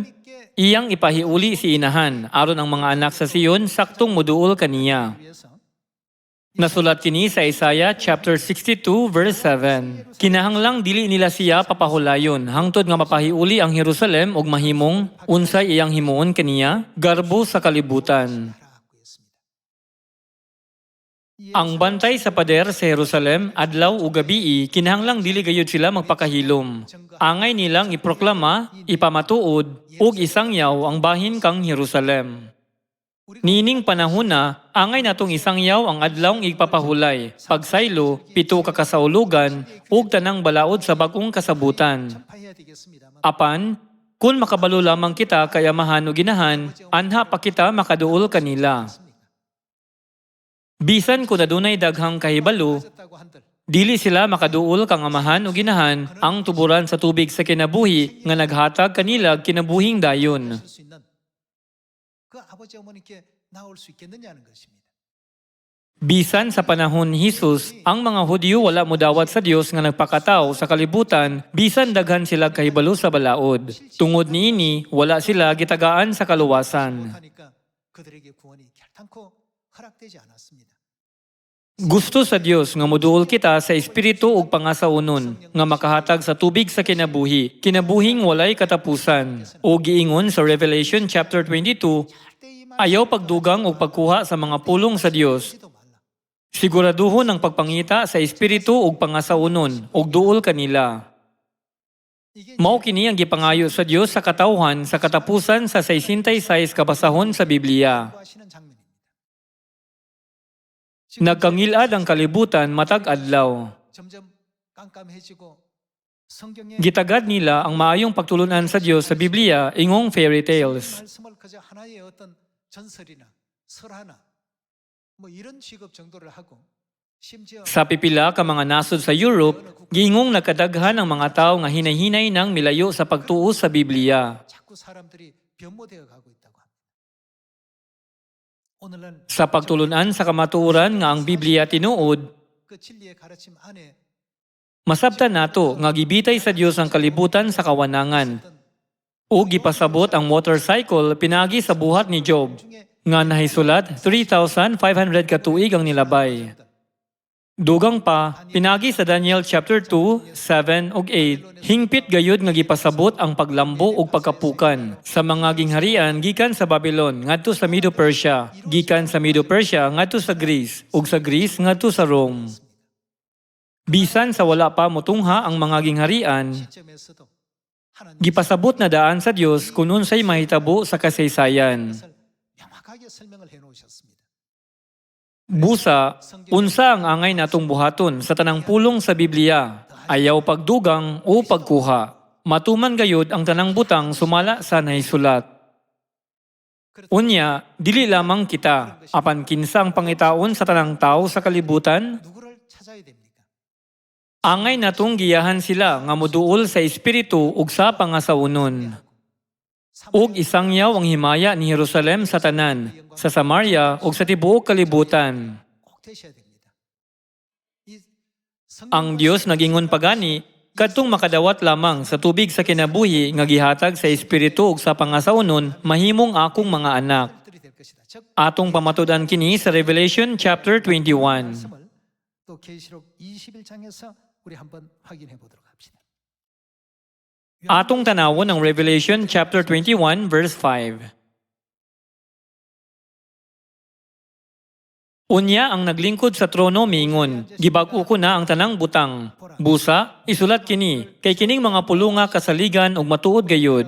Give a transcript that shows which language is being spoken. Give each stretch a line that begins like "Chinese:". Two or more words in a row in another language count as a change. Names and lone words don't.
Cebuano: Iyang ipahiuli si inahan, aron ang mga anak sa Siyon saktong moduol kaniya.
Korean: 위해서
Cebuano: Nasulat kini sa
English: Isaiah chapter 62 verse 7.
Cebuano: Kinahanglang dili nila siya papahulayon hangtod nga mapahiuli ang Jerusalem og mahimong unsay iyang himuon kaniya garbo sa kalibutan.
Korean: 알아갖고 있습니다.
Cebuano: Ang bantay sa pader sa Jerusalem adlaw ug gabi kinahanglang dili gayud sila magpakahilom. Angay nilang iproklama, ipamatuod ug isangyaw ang bahin kang Jerusalem. Nining panahona, angay natong isangyaw ang adlawng igpapahulay, pagsaylo, 7 ka kasaulugan ug tanang balaod sa bag-ong kasabutan.
Korean: 전파해야 되겠습니다만
Cebuano: Apan, kung makabalo lamang kita kay Amahan o Ginahan, anha pa kita makaduol kanila. Bisan kung adunay daghang kahibalo,
Korean: 있었다고 한들
Cebuano: dili sila makaduol kang Amahan o Ginahan ang tuburan sa tubig sa kinabuhi nga naghatag kanila kinabuhing dayon.
Korean: 하실 수 있는 그 아버지 어머니께 나올 수 있겠느냐는 것입니다.
Cebuano: Bisan sa panahon ni Jesus, ang mga Hudyo wala modawat sa Dios nga nagpakatao sa kalibutan, bisan daghan sila kahibalo sa balaod. Tungod niini, wala sila gitagaan sa kaluwasan.
Korean: 하니까 그들에게 구원이 결단코 허락되지 않았습니다.
Cebuano: Gusto sa Dios nga moduol kita sa espiritu ug pangasaunon nga makahatag sa tubig sa kinabuhi, kinabuhing walay katapusan. O giingon sa
English: Revelation chapter 22,
Cebuano: ayaw pagdugang o pagkuha sa mga pulong sa Dios.
Korean: 하지도 말라.
Cebuano: Siguraduhon ang pagpangita sa espiritu ug pangasaunon ug duol kanila.
Korean: 이게
Cebuano: Mao kini ang gipangayo sa Dios sa katawhan sa katapusan sa 66 kabasahon sa Biblia.
Korean: 하시는 장면입니다.
Cebuano: Nagkangilad ang kalibutan matag adlaw.
Korean: 점점 깜깜해지고 성경에
Cebuano: Gitagad nila ang maayong pagtulunan sa Dios sa Biblia ingong
English: fairy tales.
Korean: 말씀을 그저 하나의 어떤 전설이나 설화나 뭐 이런 취급 정도를 하고 심지어
Cebuano: Sa pipila ka mga nasod sa Europe, giingong nagkadaghan ang mga tao nga hinay-hinay nang milayo sa pagtuo sa Biblia.
Korean: 자꾸 사람들이 변모되어 가고 있다고 합니다. 오늘날
Cebuano: Sa pagtulunan sa kamatuoran nga ang Biblia tinuod,
Korean: 그 진리의 가르침 안에
Cebuano: masabtan nato nga gibitay sa Dios ang kalibutan sa kawanangan. O gipasabot ang motorcycle pinagi sa buhat ni Job, nga nahisulat 3,500 ka tuig ang nilabay. Dugang pa, pinagi sa
English: Daniel chapter 2,
Cebuano: 7 ug 8, hingpit gayud nga gipasabot ang paglambo ug pagkapukan sa mga gingharian gikan sa Babylon ngadto sa Medo-Persia, gikan sa Medo-Persia ngadto sa Greece ug sa Greece ngadto sa Rome. Bisan sa wala pa motungha ang mga gingharian,
Korean: 시점에서도 하나님
Cebuano: gipasabot na daan sa Dios kung unsay mahitabo sa kasaysayan.
Korean: 것을 명확하게 설명을 해 놓으셨습니다.
Cebuano: Busa, unsa ang angay natong buhaton sa tanang pulong sa Biblia, ayaw pagdugang o pagkuha. Matuman gayud ang tanang butang sumala sa nahisulat. Unya, dili lamang kita, apan kinsa ang pangitaon sa tanang tao sa kalibutan,
Korean: 누구를 찾아야 됩니까?
Cebuano: angay natong giyahan sila nga moduol sa espiritu ug sa pangasawunon. Ug isangyaw ang himaya ni Jerusalem sa tanan, sa Samaria ug sa tibuok kalibutan.
Korean: 꼭 되셔야 됩니다. 이
Cebuano: Ang Dios nagingon pagani, kadtong makadawat lamang sa tubig sa kinabuhi nga gihatag sa espiritu ug sa pangasawnon, mahimong akong mga anak.
Korean: 들이 될 것이다. 즉
Cebuano: Atong pamatudan kini sa
English: Revelation chapter 21.
Korean: 말씀을 또 계시록 21장에서 우리 한번 확인해 보도록 합시다.
Cebuano: Atong tanawon ang
English: Revelation chapter 21 verse 5.
Cebuano: Unya ang naglingkod sa trono miingon, gibag-o ko na ang tanang butang. Busa, isulat kini, kay kining mga pulunga kasaligan ug matuod gayud.